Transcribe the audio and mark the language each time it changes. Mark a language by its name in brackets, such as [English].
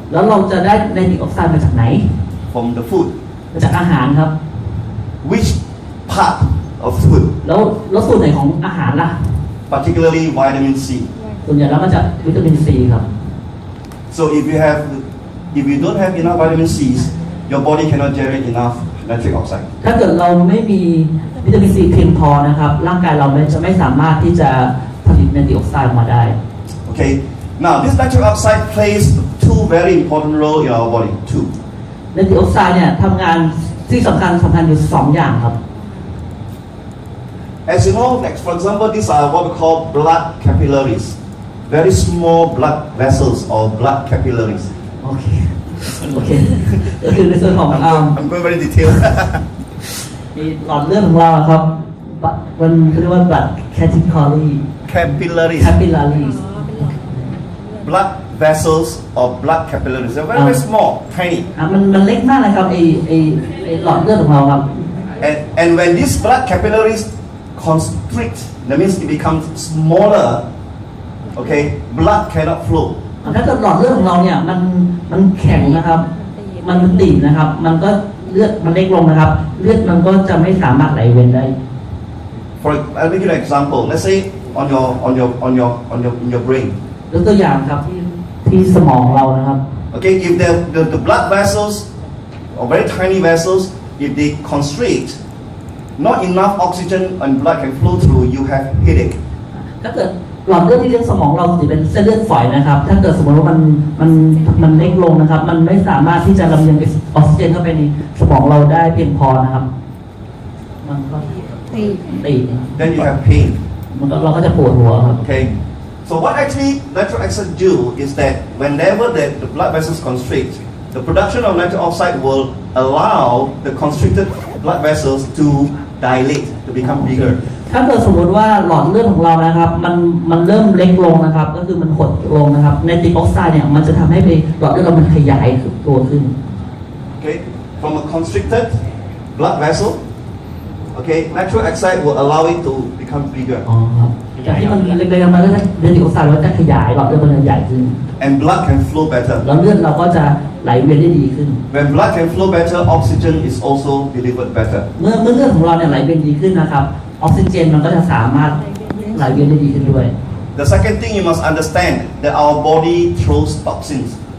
[Thai] แล้วเราจะได้ไนตริกออกไซด์มาจากไหน [English] From the food. [Thai] มาจากอาหารครับ [English] Which part of food? [Thai] แล้วส่วนไหนของอาหารล่ะ [English] Particularly vitamin C. [Thai] ส่วนใหญ่แล้วมาจากวิตามินซีครับ [English] So if you don't have enough vitamin C's, your body cannot generate enough nitric oxide. [Thai] ถ้าเกิดเราไม่มีวิตามินซีเพียงพอนะครับร่างกายเราจะไม่สามารถที่จะผลิตไนตริกออกไซด์ออกมาได้ [English] Okay. Now this nitric oxide plays two very important roles in our body. Two. [Thai] ไนตริกออกไซด์เนี่ยทำงานที่สำคัญอยู่2อย่างครับ [English] As you know, like for example, these are what we call blood capillaries. Very small blood vessels or blood capillaries. [Thai] โอเคก็คือในส่วนของ [English] I'm going very detailed. [Thai] หลอดเลือดของเราครับมันเรียกว่า [English] blood capillaries Capillaries. Blood vessels or blood capillaries. They're very small, tiny. [Thai] มันเล็กมากเลยครับไอหลอดเลือดของเราครับ [English] And when these blood capillaries constrict, that means it becomes smaller. Okay, blood cannot flow. [Thai] ถ้าเกิดหลอดเลือดของเราเนี่ยมันแข็งนะครับมันตีบนะครับมันก็เลือดมันเล็กลงนะครับเลือดมันก็จะไม่สามารถไหลเวียนได้ [English] I'll give you an example. Let's say in your brain. [Thai] ยกตัวอย่างครับที่สมองเรานะครับ [English] Okay, if the blood vessels or very tiny vessels, if they constrict, not enough oxygen and blood can flow through, you have headache. [Thai] ถ้าเกิดหลอดเลือดที่เลี้ยงสมองเราจะเป็นเส้นเลือดฝอยนะครับถ้าเกิดสมมติว่ามันเล็กลงนะครับมันไม่สามารถที่จะลำเลียงออกซิเจนเข้าไปในสมองเราได้เพียงพอนะครับมันก็ตีบ [English] Then you have pain. [Thai] เราก็จะปวดหัวครับ [English] Okay. So what actually nitric oxide do is that whenever the blood vessels constrict, the production of nitric oxide will allow the constricted blood vessels to dilate, to become bigger. [Thai] ถ้าเกิดสมมติว่าหลอดเลือดของเรานะครับมันเริ่มเล็กลงนะครับก็คือมันหดลงนะครับไนตริกออกไซด์เนี่ยมันจะทำให้หลอดเลือดเรามันขยายตัวขึ้น [English] Okay, from a constricted blood vessel, okay, nitric oxide will allow it to become bigger. [Thai] อ๋อครับจากที่มันเล็กๆมาแล้วไนตริกออกไซด์เราจะขยายหลอดเลือดมันจะใหญ่ขึ้น [English] And blood can flow better. [Thai] แล้วเลือดเราก็จะไหลเวียนได้ดีขึ้น [English] When blood can flow better, oxygen is also delivered better. [Thai] เมื่อเลือดของเราเนี่ยไหลเวียนดีขึ้นนะครับออกซิเจนมันก็จะสามารถไหลเวียนได้ดีขึ้นด้วย [English] The second thing you must understand that our body throws toxins.